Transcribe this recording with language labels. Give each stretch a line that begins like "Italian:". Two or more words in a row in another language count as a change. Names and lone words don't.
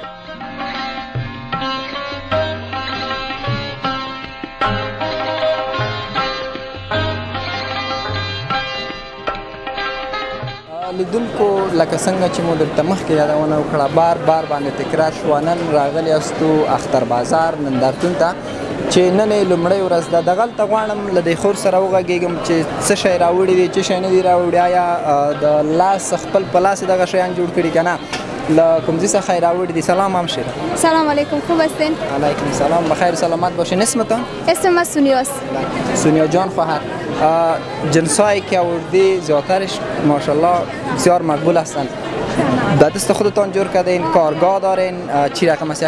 Pashto: لیدونکو لکه څنګه چې مو درته مخکې یادونه وکړه بار بار باندې تکرار شوه. نن راغلی یاستو اختر بازار نندارتون ته چې نن یې لومړۍ ورځ ده. دغلته غواړم له دې خور سره وغږېږم چې څه شی راوړي دي څه شی نه دي راوړي. آیا د لاس خپل په لاس دغه شیان جوړ کړي که نه؟ له کوم ځای څخه یې راوړي دي؟
Persian: سلام همشیره. سلام علیکم، خوب هستین؟ علیکم سلام. بخیر سلامت باشین. اسمتان؟ اسم من سونیاست. سونیا جان خواهر. جنسایی که آوردی زیادترش ماشاءالله بسیار مقبول هستند. به دست خودتان جور کردین، کارگاه دارین، چی رقم است؟